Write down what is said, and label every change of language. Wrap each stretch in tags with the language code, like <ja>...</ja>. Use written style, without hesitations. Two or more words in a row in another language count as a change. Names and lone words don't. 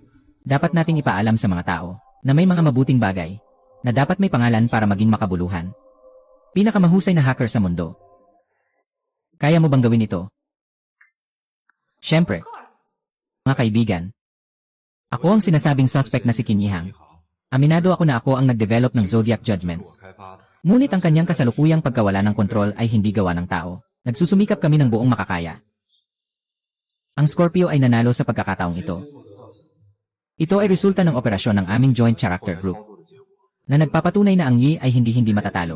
<tl>dapat nating ipaalam sa mga tao na may mga mabuting bagay na dapat may pangalan para maging makabuluhan. Pinakamahusay na hacker sa mundo. Kaya mo bang gawin ito? Siyempre, mga kaibigan. Ako ang sinasabing suspect na si Kinyihang.</tl> <zh>你好，</zh> <tl>Aminado ako na ako ang nag-develop ng Zodiac Judgment.</tl> <zh>我开发的。</zh> <tl>Ngunit ang kanyang kasalukuyang pagkawala ng kontrol ay hindi gawa ng tao. Nagsusumikap kami ng buong makakaya. Ang Scorpio ay nanalo sa pagkakataong ito. Ito ay resulta ng operasyon ng aming Joint Character Group na nagpapatunay na ang Yi ay hindi matatalo.</tl>